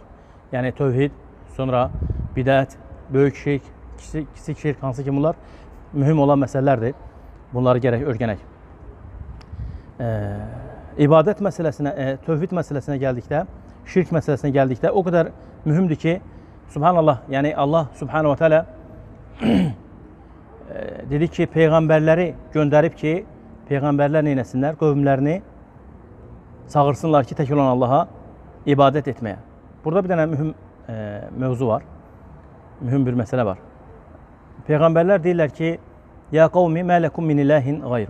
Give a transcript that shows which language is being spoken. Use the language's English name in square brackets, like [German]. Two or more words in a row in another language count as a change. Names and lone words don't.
[Azerbaijani] Yəni tövhid, sonra bidət, böyük şirk, kiçik şirk, hansı ki bunlar mühüm olan məsələlərdir. Bunları gərək öyrənək. İbadət məsələsinə, tövhid məsələsinə gəldikdə, şirk məsələsinə gəldikdə o qədər mühümdür ki, subhanallah, yəni Allah [Arabic] سبحانه وتعالى [Azerbaijani] dedi ki, peyğəmbərləri göndərib ki, peyğəmbərlər neynəsinlər? Qövmlərini çağırsınlar ki, tək olan Allaha ibadət etməyə. Burada bir dənə mühüm mövzu var, mühüm bir məsələ var. Peyğəmbərlər deyirlər ki, [Arabic] "يا قوم ما لكم من إله غيره."